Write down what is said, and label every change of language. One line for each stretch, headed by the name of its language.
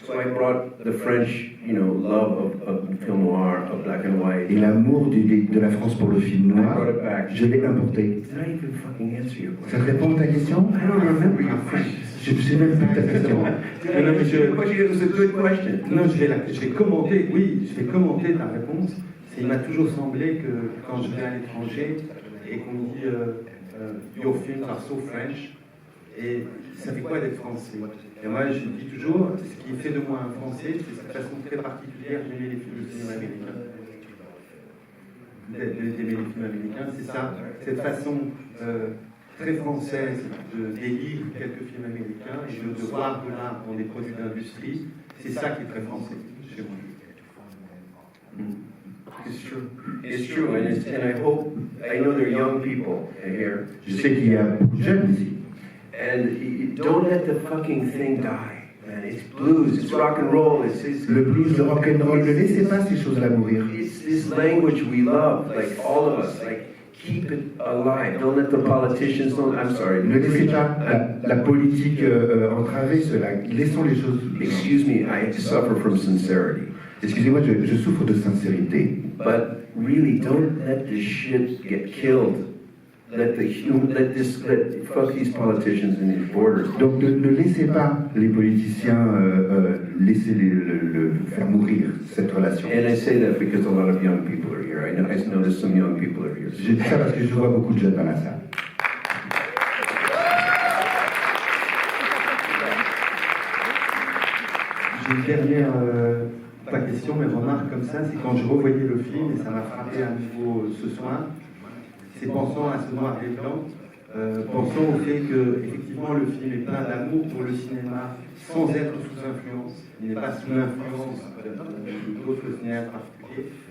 English: So I brought the French, love of film noir, of black and white.
French: Et l'amour de la France pour le film
English: I
French: noir,
English: brought it back.
French: je l'ai importé.
English: Did I even fucking answer your
French: Ça
English: question?
French: te répond à ta question?
English: I don't remember your question.
French: Je ne sais même plus ta question. Non, mais
English: It was a good question.
French: Non, je vais commenter ta réponse. Il m'a toujours semblé que quand je vais à l'étranger et qu'on me dit
English: Your films are so French,
French: et ça fait quoi d'être français? Et moi, je dis toujours, ce qui fait de moi un français, c'est cette façon très particulière d'aimer les films de cinéma américain. D'aimer les films américains, c'est ça, cette façon très française d'élire quelques films américains et de voir de l'art dans des produits d'industrie, c'est ça qui est très français chez moi.
English: It's true. It's true, and I hope, I know there are young people here,
French: Je sais qu'il y a beaucoup de jeunes ici.
English: and don't let the fucking thing die, man. It's blues, it's rock and roll, it's
French: Le blues, le rock and roll, ne laissez pas ces choses-là mourir.
English: it's this language we love, like all of us, like keep it alive. Don't let the politicians, I'm sorry.
French: Ne laissez pas la politique entraver cela. Laissons les choses.
English: Excuse me, I suffer from sincerity.
French: Excusez-moi, je souffre de sincérité.
English: But really, don't let this shit get killed. Let fuck these politicians and these borders.
French: Donc ne laissez pas les politiciens laisser le faire mourir, cette relation.
English: And I say that because a lot of young people are here. I notice some young people are here.
French: Je dis ça parce que je vois beaucoup de jeunes dans la salle. J'ai une dernière, pas question, mais remarque comme ça, c'est quand je revoyais le film, et ça m'a frappé à nouveau ce soir, c'est pensant à ce noir et blanc, pensant au fait que effectivement le film est plein d'amour pour le cinéma, sans être sous influence, il n'est pas sous l'influence d'autres cinéastes particuliers.